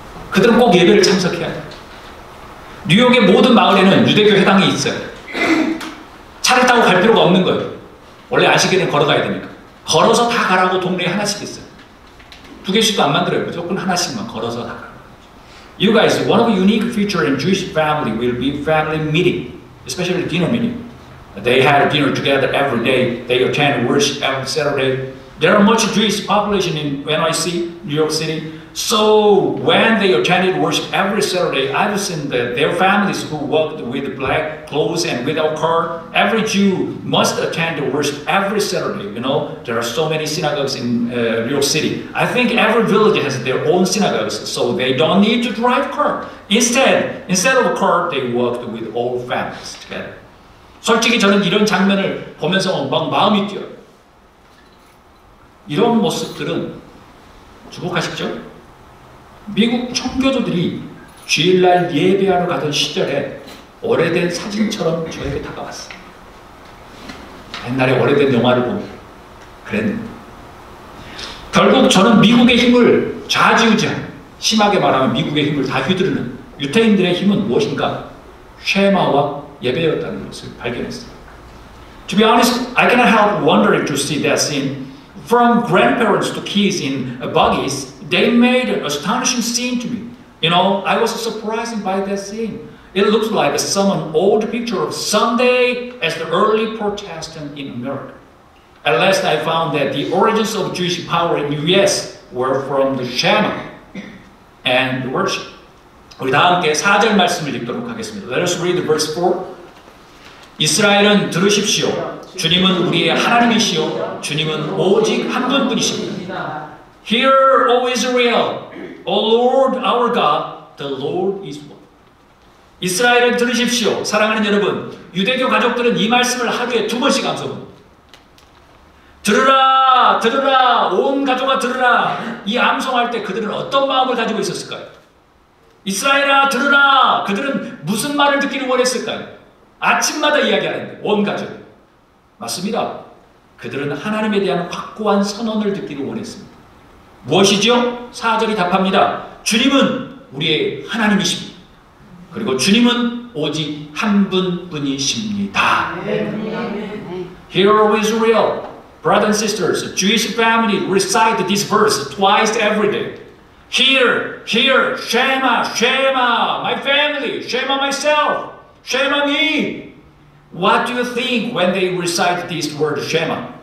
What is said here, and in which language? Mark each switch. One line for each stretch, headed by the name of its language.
Korean: 그들은 꼭 예배를 참석해야 돼요. 뉴욕의 모든 마을에는 유대교 회당이 있어요. 차를 타고 갈 필요가 없는 거예요. 원래 안식일은 걸어가야 되니까. 걸어서 다 가라고 동네에 하나씩 있어요. 2개씩도 안 만들어요. 무조건 하나씩만 걸어서 다 가라고.
English: You guys, one of the unique features in Jewish family will be family meeting, especially dinner meeting. They had dinner together every day. They attend worship every Saturday. There are much Jewish population in NYC, New York City. So when they attended worship every Saturday, I've seen that their families who walked with black clothes and without car. Every Jew must attend the worship every Saturday. You know, there are so many synagogues in New York City. I think every village has their own synagogues, so they don't need to drive car. Instead of a car, they walked with all families together.
Korean: 솔직히 저는 이런 장면을 보면서 막 마음이 뛰어요. 이런 모습들은 주목하십시오. 미국 청교도들이 주일날 예배하러 가던 시절에 오래된 사진처럼 저에게 다가왔어요. 옛날에 오래된 영화를 보면 그랬는데, 결국 저는 미국의 힘을 좌지우지하는, 심하게 말하면 미국의 힘을 다 휘두르는 유태인들의 힘은 무엇인가? 쉐마와 예배였다는 것을 발견했어요.
English: To be honest, I cannot help wondering to see that scene. From grandparents to kids in buggies, they made an astonishing scene to me. You know, I was surprised by that scene. It looks like some old picture of Sunday as the early Protestant in America. At last I found that the origins of Jewish power in the US were from the Shema and the worship.
Korean: 우리 다 함께 4절 말씀을 읽도록 하겠습니다.
English: Let us read verse 4.
Korean: 이스라엘은 들으십시오. 주님은 우리의 하나님이시오. 주님은 오직 한 분뿐이십니다.
English: Hear, O Israel, O Lord our God, the Lord is one.
Korean: 이스라엘은 들으십시오. 사랑하는 여러분, 유대교 가족들은 이 말씀을 하루에 2번씩 암송합니다. 들으라, 들으라, 온 가족아 들으라. 이 암송할 때 그들은 어떤 마음을 가지고 있었을까요? 이스라엘아 들으라. 그들은 무슨 말을 듣기를 원했을까요? 아침마다 이야기하는데 온 가족. 맞습니다. 그들은 하나님에 대한 확고한 선언을 듣기를 원했습니다. 무엇이죠? 4절이 답합니다. 주님은 우리의 하나님이십니다. 그리고 주님은 오직 한 분뿐이십니다.
English: Hear, O Israel, brothers and sisters, Jewish family recite this verse twice every day. Hear, hear, Shema, Shema, my family, Shema myself, Shema me. What do you think when they recite this word Shema?